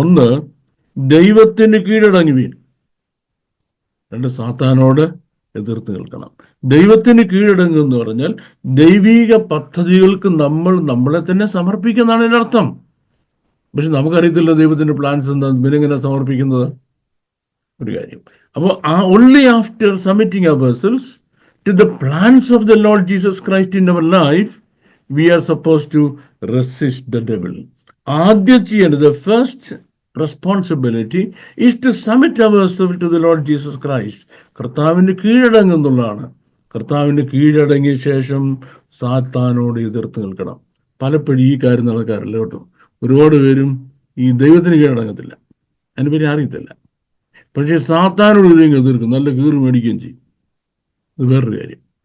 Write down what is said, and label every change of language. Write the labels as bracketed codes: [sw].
[ml] ഒന്ന്, ദൈവത്തിന് കീഴടങ്ങുവീൻ. രണ്ട്, സാത്താനോട് എതിർത്ത് നിൽക്കണം. ദൈവത്തിന് കീഴടങ്ങുക എന്ന് പറഞ്ഞാൽ ദൈവീക പദ്ധതികൾക്ക് നമ്മളെ തന്നെ സമർപ്പിക്കുന്നതാണ് ഇതിൻ്റെ അർത്ഥം. പക്ഷെ നമുക്കറിയത്തില്ല ദൈവത്തിന്റെ പ്ലാൻസ് എന്താ, പിന്നെങ്ങനെ സമർപ്പിക്കുന്നത് ഒരു കാര്യം. [en] അപ്പോൾ only after submitting ourselves to the plans of the Lord Jesus Christ in our life, we are supposed to resist the devil. [ml] ആദ്യം ചെയ്യേണ്ടത്, [en] the first responsibility is to submit ourselves to the Lord Jesus Christ. [ml] കർത്താവിന് കീഴടങ്ങുന്നുള്ളതാണ്. കർത്താവിന് കീഴടങ്ങിയ ശേഷം സാത്താനോട് എതിർത്ത് നിൽക്കണം. പലപ്പോഴും ഈ കാര്യം നടക്കാറില്ല കേട്ടോ. ഒരുപാട് പേരും ഈ ദൈവത്തിന് കീഴടങ്ങത്തില്ല, അതിനെ പറ്റി അറിയത്തില്ല. പക്ഷേ സാത്താനോട് എതിർക്കും, നല്ല കീറ് മേടിക്കുകയും ചെയ്യും. അത് വേറൊരു കാര്യം.